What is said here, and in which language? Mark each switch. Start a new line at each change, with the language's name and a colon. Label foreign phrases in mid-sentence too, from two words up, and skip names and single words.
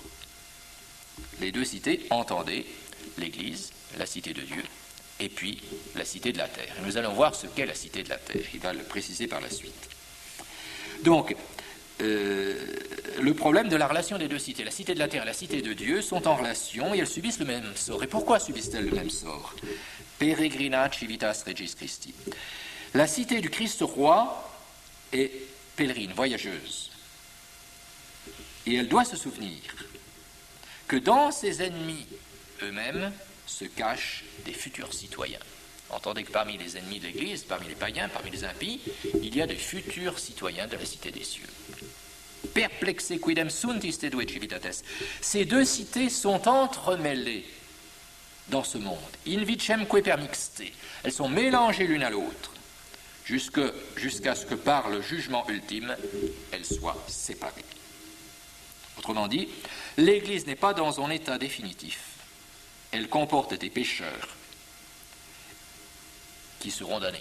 French: Les deux cités, entendez, l'Église, la cité de Dieu, et puis la cité de la terre. Et nous allons voir ce qu'est la cité de la terre. Il va le préciser par la suite. Donc, le problème de la relation des deux cités, la cité de la terre et la cité de Dieu, sont en relation et elles subissent le même sort. Et pourquoi subissent-elles le même sort?
Latin: Peregrina civitas regis Christi.
French: La cité du Christ roi est pèlerine, voyageuse. Et elle doit se souvenir que dans ses ennemis eux-mêmes se cachent des futurs citoyens. Entendez que parmi les ennemis de l'Église, parmi les païens, parmi les impies, il y a des futurs citoyens de la cité des cieux.
Latin: Perplexe quidem sunt iste due civitates.
French: Ces deux cités sont entremêlées dans ce monde.
Latin: In vicemque permixte.
French: Elles sont mélangées l'une à l'autre, jusqu'à ce que par le jugement ultime, elles soient séparées. Autrement dit, l'Église n'est pas dans son état définitif. Elle comporte des pécheurs qui seront damnés.